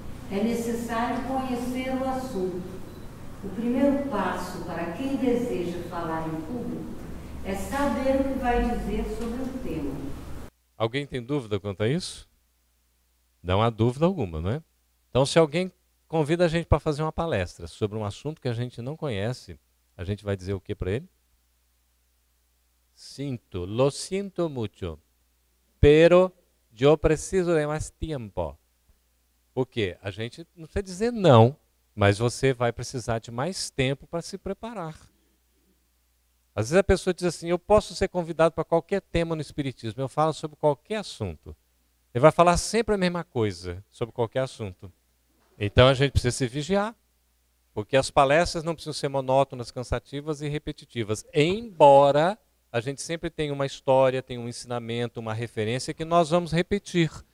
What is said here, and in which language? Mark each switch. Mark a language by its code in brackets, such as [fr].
[pt] É necessário conhecer o assunto. O primeiro passo para quem deseja falar em público é saber o que vai dizer sobre o tema. Alguém tem dúvida quanto a isso? Não há dúvida alguma, não é? Então, se alguém convida a gente para fazer uma palestra sobre um assunto que a gente não conhece, a gente vai dizer o que para ele? [es] Lo siento mucho, pero yo preciso de más tiempo. [pt] Por quê? A gente não precisa dizer não, mas você vai precisar de mais tempo para se preparar. Às vezes a pessoa diz assim, eu posso ser convidado para qualquer tema no Espiritismo, eu falo sobre qualquer assunto. Ele vai falar sempre a mesma coisa sobre qualquer assunto. Então a gente precisa se vigiar, porque as palestras não precisam ser monótonas, cansativas e repetitivas, embora a gente sempre tenha uma história, tenha um ensinamento, uma referência que nós vamos repetir.